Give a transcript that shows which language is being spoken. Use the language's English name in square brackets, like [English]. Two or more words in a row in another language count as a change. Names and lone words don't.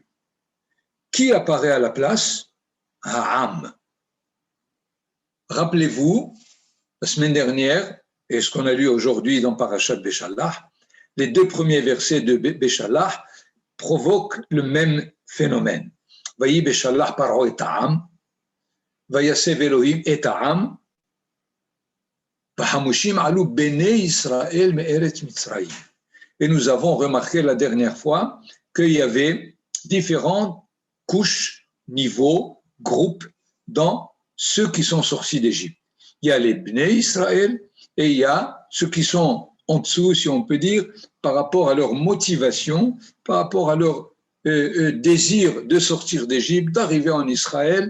[French] Qui apparaît à la place? Ha'am. Rappelez-vous, la semaine dernière, et ce qu'on a lu aujourd'hui dans Parashat Beshalach, les deux premiers versets de Béchalach provoquent le même phénomène. [Hebrew] ויהי בשלח פרעה את העם, ויסב אלהים את העם, וחמשים עלו בני ישראל מארץ מצרים. [French] Et nous avons remarqué la dernière fois qu'il y avait différentes couches, niveaux, groupes dans ceux qui sont sortis d'Égypte. Il y a les Bnei Israël et il y a ceux qui sont en dessous, si on peut dire, par rapport à leur motivation, par rapport à leur désir de sortir d'Égypte, d'arriver en Israël.